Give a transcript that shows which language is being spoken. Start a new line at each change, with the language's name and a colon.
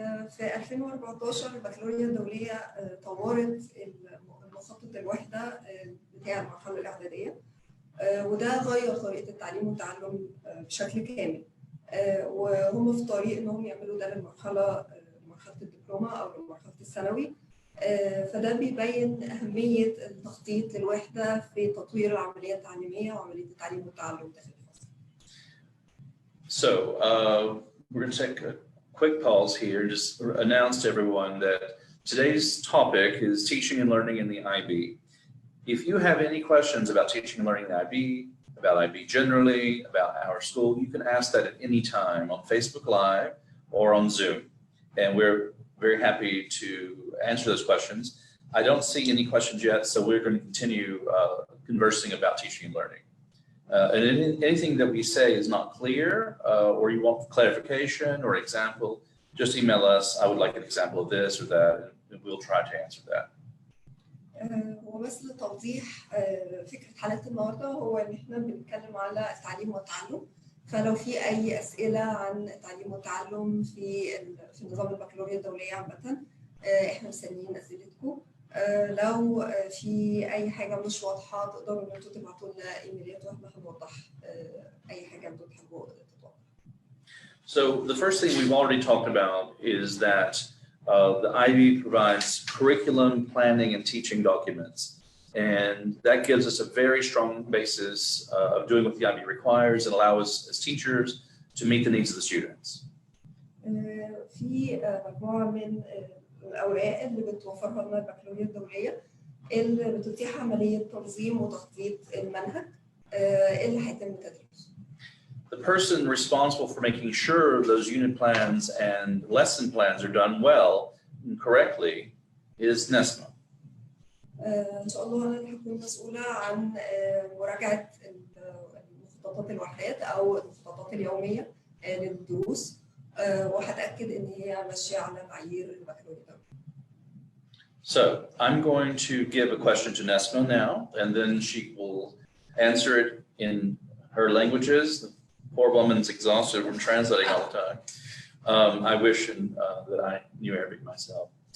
Arabic: في 2014 البكالوريا الدولية طورت مخطط الوحدة بتاع المرحلة الإعدادية، وده غير طريقة التعليم والتعلم بشكل كامل، وهم في طريق إنهم يعملوا ده مرحلة الدبلومة أو مرحلة الثانوي. فده بيبين أهمية التخطيط للوحدة في تطوير العملية التعليمية وعملية التعليم والتعلم داخل الفصل.
English: So we're going to take a quick pause here and just announce to everyone that today's topic is teaching and learning in the IB. If you have any questions about teaching and learning in the IB, about IB generally, about our school, you can ask that at any time on Facebook Live or on Zoom. And we're very happy to answer those questions. I don't see any questions yet, so we're going to continue conversing about teaching and learning. And anything that we say is not clear, or you want clarification or example, just email us. I would like an example of this or that, and we'll try to answer that.
Arabic: وبس لتوضيح فكرة حلقة النهارده هو إن إحنا بنتكلم على التعليم والتعلم، فلو في أي أسئلة عن التعليم والتعلم في نظام البكالوريا الدولية عامة إحنا مستنيين أسئلتكم. لو في أي حاجة مش واضحة تقدروا إن أنتوا تبعتوا لنا إيميلات وإحنا هنوضح أي حاجة أنتوا تحبوا تتوضح.
English: So the first thing we've already talked about is that the IB provides curriculum, planning, and teaching documents. And that gives us a very strong basis of doing what the IB requires and allow us as teachers to meet the needs of the students.
Arabic: في مجموعة من الأوراق اللي بتوفرها لنا البكالوريا الدولية اللي بتتيح عملية تنظيم وتخطيط المنهج اللي هيتم تدريسه.
English: The person responsible for making sure those unit plans and lesson plans are done well and correctly is Nesma.
Arabic: إن شاء الله أنا اللي هكون مسؤولة عن مراجعة مخططات الوحدات أو المخططات اليومية للدروس، وهتأكد إن هي ماشية على معايير البكالوريا الدولية.
English: So I'm going to give a question to Nesma now, and then she will answer it in her languages. The poor woman's exhausted from translating all the time. I wish that I knew Arabic myself.